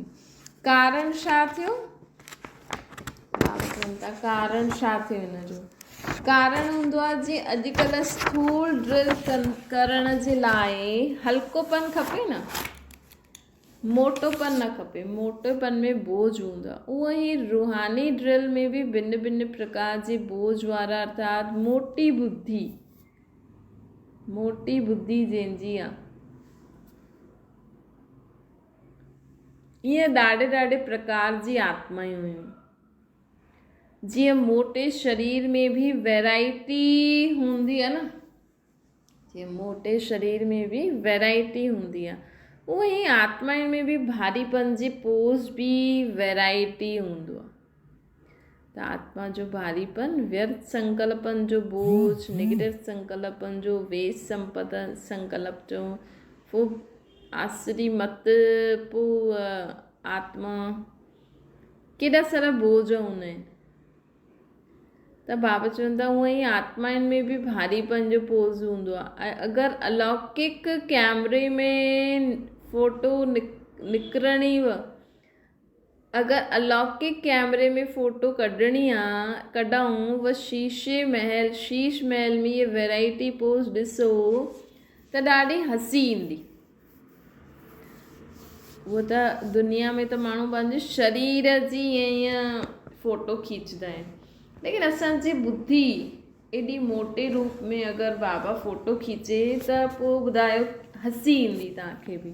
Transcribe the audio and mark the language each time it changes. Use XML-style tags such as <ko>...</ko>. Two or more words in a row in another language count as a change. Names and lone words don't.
<sd>कारण छा थियो? कारण छा थियो हिन जो? कारण हूंदो आहे जीअं अॼुकल्ह स्थूल ड्रिल करण जे लाइ हल्कोपन खपे न, मोटोपन न खपे। मोटोपन में बोझ हूंदो आहे। उहो ई रूहानी ड्रिल में बि भिन्न प्रकार जे बोझ वारा, अर्थात मोटी बुद्धि जंहिंजी आहे, ईअं ॾाढे प्रकार जी आत्मायूं हुयूं। जीअं मोटे शरीर में भी वैरायटी हूंदी आहे न, जीअं मोटे शरीर में भी वैरायटी हूंदी आहे, उहो ई आत्माउनि में भी भारीपन जी पोज़ भी वैरायटी हूंदो आहे। त आत्मा जो भारीपन, व्यर्थ संकल्पन जो बोझ, नेगेटिव संकल्पन जो, वेस्ट संकल्प जो, पोइ आसरी मत, पोइ आत्मा केॾा सारा बोझ हूंदा आहिनि। त बाबा चवनि था हूअं ई आत्माउनि में बि भारीपन जो पोज़ हूंदो आहे। अगरि अलौकिक कैमरे में फ़ोटो निकिरणी अगरि अलौकिक कैमरे में फ़ोटो कढूं व शीश महल में ये वैराइटी पोज़ ॾिसो त ॾाढी हसी ईंदी। वो त दुनिया में त माण्हू पंहिंजे शरीर जी ईअं फ़ोटो खींचंदा आहिनि, लेकिन असांजी बुद्धि एॾी मोटे रूप में अगरि बाबा फ़ोटो खींचे त पोइ ॿुधायो हसी ईंदी तव्हांखे बि।</sd>